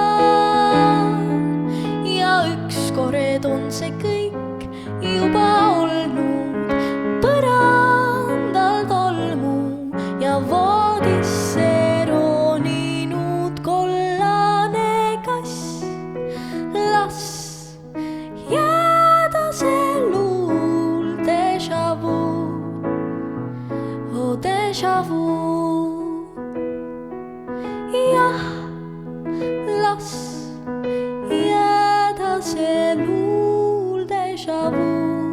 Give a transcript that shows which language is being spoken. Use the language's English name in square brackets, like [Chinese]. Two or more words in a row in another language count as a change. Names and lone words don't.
[Estonian] Ja ükskord on see kõik juba olnud, põrandal tolmu ja voodisse roninud kollane kass. Las jääda see luul [French] déjà vu, [Estonian] oh [French] déjà vu. [Estonian] Jah, las jääda see luul [French] déjà vu.